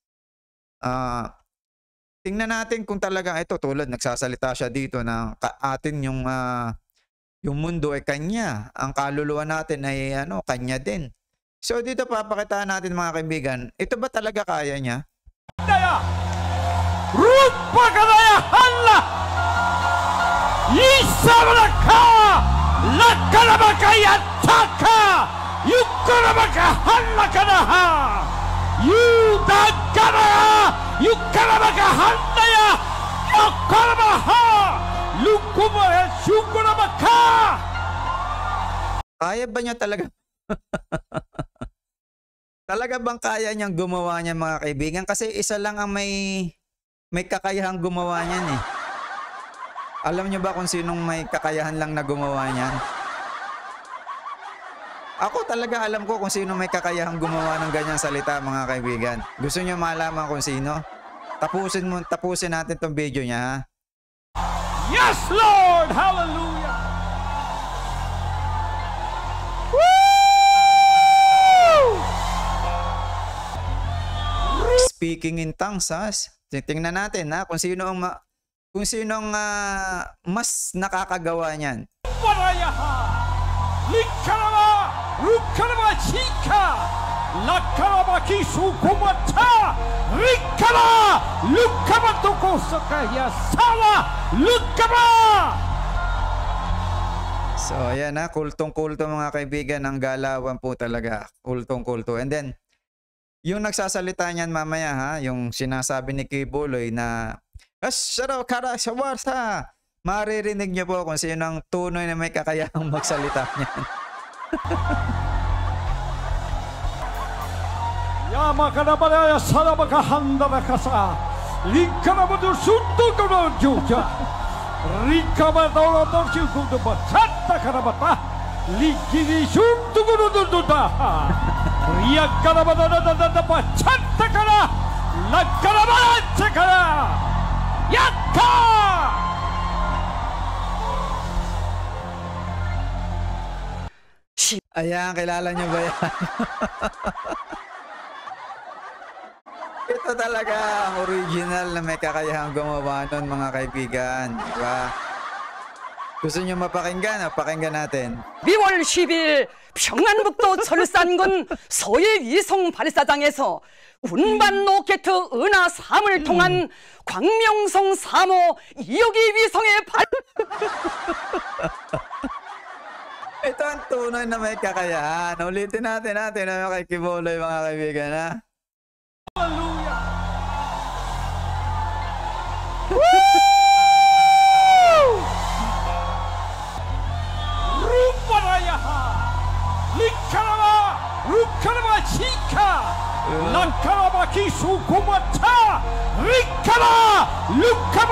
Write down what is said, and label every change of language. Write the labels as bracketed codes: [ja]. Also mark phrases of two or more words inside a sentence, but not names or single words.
[tl] Tingnan natin kung talagang ito tulad nagsasalita siya dito na atin yung mundo ay kanya. Ang kaluluwa natin ay kanya din. So dito papakitaan natin mga kaibigan, ito ba talaga kaya niya? Daya! Rupa kadaya hala! Isabraka! Lakalabakaya taka! Yukarabaka hala kanaha! Yudagana! Yukarabaka handaya! Yukarabaha! Lukumaya shukurabaka! Kaya ba niya talaga? Talaga bang kaya niyang gumawa niyan mga kaibigan? Kasi isa lang ang may kakayahang gumawa niyan eh. Alam niyo ba kung sinong may kakayahan lang na gumawa niyan? Ako talaga alam ko kung sino may kakayahang gumawa ng ganyang salita mga kaibigan. Gusto niyo malaman kung sino? Tapusin natin tong video niya ha. [en] Yes, Lord! Hallelujah! Speaking in tongues, [tl] tingnan natin kung sino ang mas nakakagawa niyan. Warayaha! Likarama! Rukarama chika! Lakarama kisukumata! Rikara! Lukama tokosakaya! Sawa! Lukama! So, ayan kultong-kulto mga kaibigan, ang galawan po talaga. Kultong-kulto. [en] And then, [tl] yung nagsasalita niyan mamaya yung sinasabi ni Quiboloy na Asaro kara sawarsa maririnig niyo po kung sino ang tunay na may kakayahang magsalita niyan. 야마카나바라야 사라바카 한다라카사 리카나바도 순도그로 주자 리카바도로 덕시구도 바차타 카나바타 리키니 순도그로 두두다 리아카나바다다다다 바차타 카나 라카나바차 카나 야타 Ayan, kilala niyo ba yan? Ito talaga ang original na may kakayahang gumawa nun, mga kaibigan. Diba? Gusto niyo mapakinggan? Pakinggan natin. [ko] 2월 10일 평안북도 철산군 서해 위성 발사장에서 운반 로켓 은하 3을 통한 광명성 3호 2호기 위성의 발 [tl] Ito ang tunay na may kakayahan. Ulitin natin na kay Kibuloy, mga kaibigan, ha? 할렐루야 루파라야하 리카라마 루카라마 치카 라카라마 키수고마타 리카라 루카마